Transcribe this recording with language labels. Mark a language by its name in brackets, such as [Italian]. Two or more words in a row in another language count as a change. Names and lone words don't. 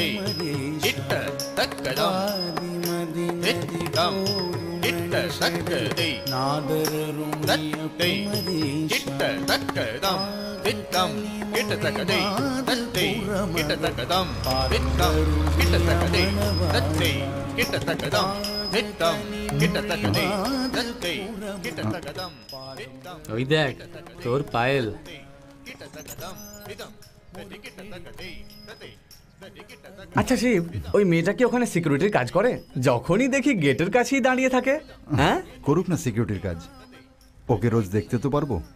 [Bangla] கிட்ட தக்கதம் தித்தம் கிட்ட தக்கதை தத்தை கிட்ட தக்கதம் தித்தம் கிட்டத்தக்கதை தத்தை கிட்டத்தக்கதம் தித்தம் கிட்டத்தக்கதை தத்தை கிட்டத்தக்கதம் தித்தம் கிட்டத்தக்கதை தத்தை கிட்டத்தக்கதம் தித்தம் ওই দেখ তোর পায়েল। আচ্ছা শিব, ওই মেয়েটা কি ওখানে সিকিউরিটির কাজ করে? যখনই দেখি গেটের কাছেই দাঁড়িয়ে থাকে। হ্যাঁ, করুক না সিকিউরিটির কাজ, ওকে রোজ দেখতে তো পারবো।